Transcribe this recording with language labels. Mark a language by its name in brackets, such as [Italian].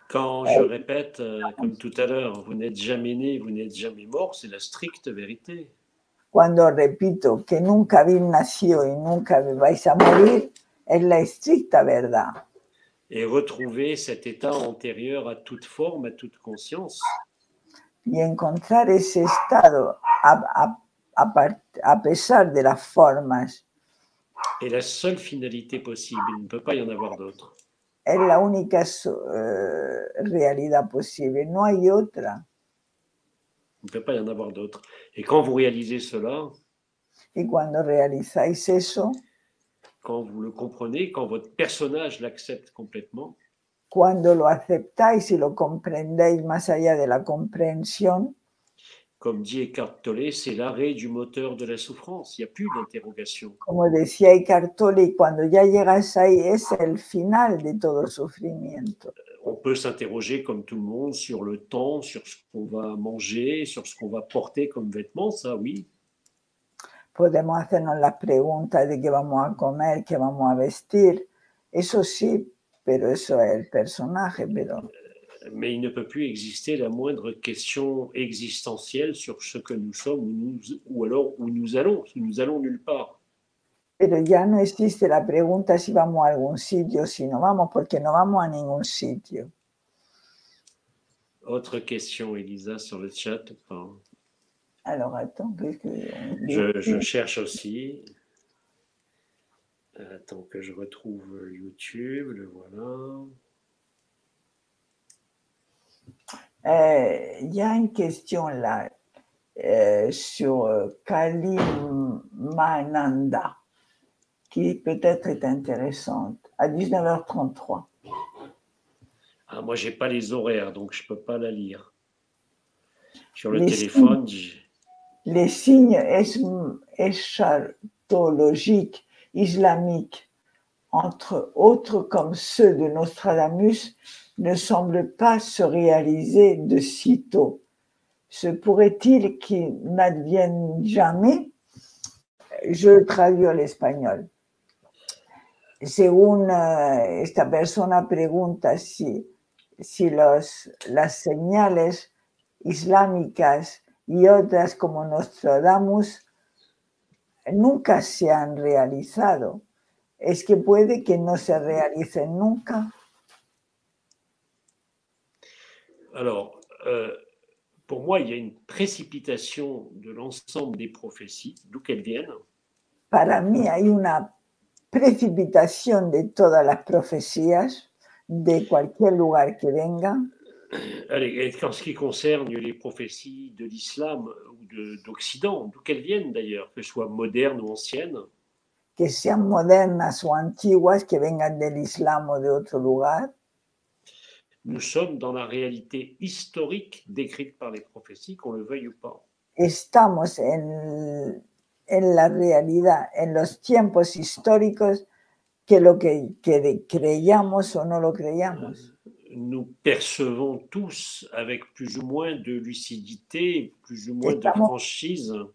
[French] Quand je répète, comme tout à l'heure, vous n'êtes jamais né, vous n'êtes jamais mort, c'est la stricte vérité. [Spanish] Cuando repito que nunca habéis nacido y nunca vais a morir, es la estricta verdad. [French] Et retrouver cet état antérieur à toute forme, à toute conscience. [Spanish] Y encontrar ese estado a pesar de las formas. [French] Et la seule finalité possible, il ne peut pas y en avoir d'autre. [Spanish] Es la única realidad posible, no hay otra. [French] Il ne peut pas y en avoir d'autre. Et quand vous réalisez cela, [Spanish] y cuando realizáis eso, [French] quand vous le comprenez, quand votre personnage l'accepte complètement, [Spanish] cuando lo aceptáis y lo comprendéis más allá de la comprensión, [French] comme dit Eckhart Tolle, c'est l'arrêt du moteur de la souffrance. Il n'y a plus d'interrogation. [Spanish] Como decía Eckhart Tolle, cuando ya llegas ahí es el final de todo sufrimiento. [French] On peut s'interroger comme tout le monde sur le temps, sur ce qu'on va manger, sur ce qu'on va porter comme vêtements, ça oui. [Spanish] podemos hacernos las preguntas de qué vamos a comer, qué vamos a vestir, eso sí, pero eso es el personaje, pero... [French] Mais il ne peut plus exister la moindre question existentielle sur ce que nous sommes ou alors où nous allons, si nous allons nulle part. [Spanish] Pero ya no existe la pregunta si vamos a algún sitio, si no vamos, porque no vamos a ningún sitio. [French] Autre question, Elisa, sur le chat ou pas? Alors, attends, qu'est-ce que... Je cherche aussi. Attends que je retrouve YouTube, le voilà. Il y a une question là sur Kalimananda qui peut-être est intéressante à 19h33. Ah, moi, j'ai pas les horaires, donc je peux pas la lire. Sur le téléphone, les signes eschatologiques islamiques, entre autres comme ceux de Nostradamus, ne semblent pas se réaliser de sitôt. Se pourrait-il qu'ils n'adviennent jamais? Je traduis [Spanish] al español. Según esta persona pregunta si las señales islámicas y otras como Nostradamus nunca se han realizado. ¿Es que puede que no se realicen nunca? [French] Alors, pour moi, il y a une précipitation de l'ensemble des prophéties, d'où qu'elles viennent. [Spanish] Para mí hay una precipitación de todas las profecías, de cualquier lugar que vengan. [French] Allez, en ce qui concerne les prophéties de l'islam ou d'Occident, d'où qu'elles viennent d'ailleurs, que ce soit modernes ou anciennes, [Spanish] que sean modernas o antiguas, que vengan del Islam o de otro lugar. [French] Nous sommes dans la réalité historique décrite par les prophéties, qu'on le veuille ou pas. [Spanish] Estamos en la realidad, en los tiempos históricos, que lo que creyamos o no lo creyamos. [French] Nous percevons tous avec plus ou moins de lucidité, plus ou moins de franchise.